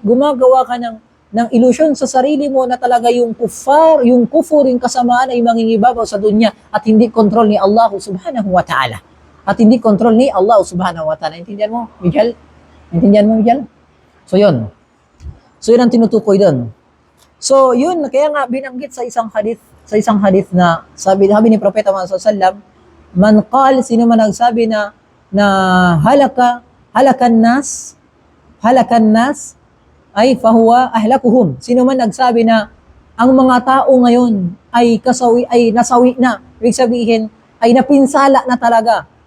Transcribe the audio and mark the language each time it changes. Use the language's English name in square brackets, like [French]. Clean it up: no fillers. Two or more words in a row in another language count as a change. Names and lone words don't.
[Filipino] Gumagawa ka ng illusion sa sarili mo na talaga yung kufur, yung kasamaan ay mangingibabaw sa dunya at hindi kontrol ni Allah [Arabic] سبحانه وتعالى. [Filipino] At hindi kontrol ni Allah [Arabic] سبحانه وتعالى. [Filipino] Intindihan mo, Mijal? So yun ang tinutukoy doon. So, yun, kaya nga binanggit sa isang hadith na sabi ni Propeta Muhammad [Arabic] صلى الله عليه وسلم, من قال, [Filipino] sino man nagsabi na [Arabic] هلك الناس [Filipino] ay [Arabic] فهو أهلكهم. [Filipino] Sino man nagsabi na ang mga tao ngayon ay nasawi na, ibig sabihin ay napinsala na talaga.